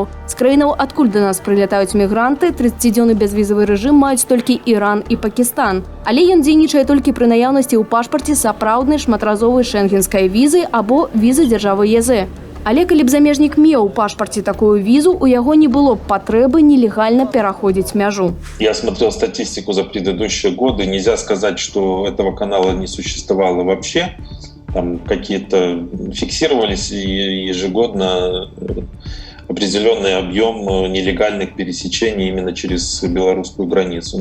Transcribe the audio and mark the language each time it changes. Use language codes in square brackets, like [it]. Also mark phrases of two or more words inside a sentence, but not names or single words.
[be] З краінаў, адкуль да нас прылятаюць мігранты, 30-дзённы бязвізавы рэжым маюць толькі Іран і Пакістан. Але ён дзейнічае толькі пры наяўнасці ў пашпарце сапраўднай шматразовай шэнгенскай візы або візы дзяржавы ЕЗ. Але калі б замежнік меў у пашпарце такую візу, у яго не было б патрэбы нелегальна пераходзіць мяжу. [ru] Я смотрел статистику за предыдущие годы. Нельзя сказать, что этого канала не существовало вообще. Там какие-то фиксировались ежегодно определенный объем нелегальных пересечений именно через белорусскую границу.